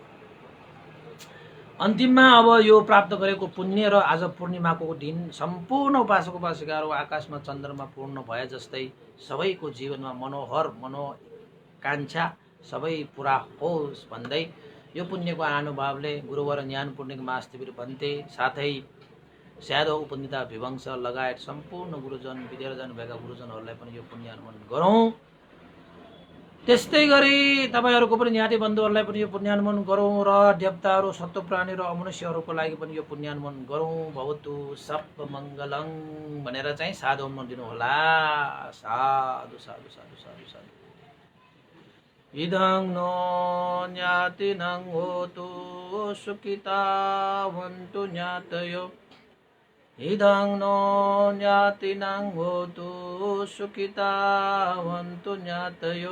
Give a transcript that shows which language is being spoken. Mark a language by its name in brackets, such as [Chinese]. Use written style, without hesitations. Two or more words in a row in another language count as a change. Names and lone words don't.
[Nepali] अन्तिममा अब यो प्राप्त गरेको पुण्य र आज पूर्णिमाको दिन सम्पूर्ण उपासक उपासिकाहरू आकाशमा चन्द्रमा पूर्ण भए जस्तै सबैको जीवनमा मनोहर मनोकांक्षा सबै पुरा होस् भन्दै यो पुण्यको अनुभावले गुरुवर ज्ञान पूर्णिक महास्तिवीर भन्ते, साथै स्यादो उपनिता विवंश लगायत सम्पूर्ण गुरुजन विद्यार्जन भएका गुरुजनहरूलाई पनि यो पुण्य अनुमोदन गरौँ। त्यस्तै गरी तपाईँहरूको पनि ज्ञाति बन्धुहरूलाई पनि यो पुण्यानुमोदन गरौँ र देवताहरू सत्व प्राणी र अमनुष्यहरूको लागि पनि यो पुण्यानुमोदन गरौँ। [Pali] भवतु सब मङ्गलङ [Nepali] भनेर चाहिँ साधु दिनु होला। साधु साधु साधु साधु साधु। [Pali] इदं नो ज्ञातिनं होतु सुखितावन्तु ज्ञातयो। इदं नो ज्ञातिनं होतु सुखितावन्तु ज्ञातयो।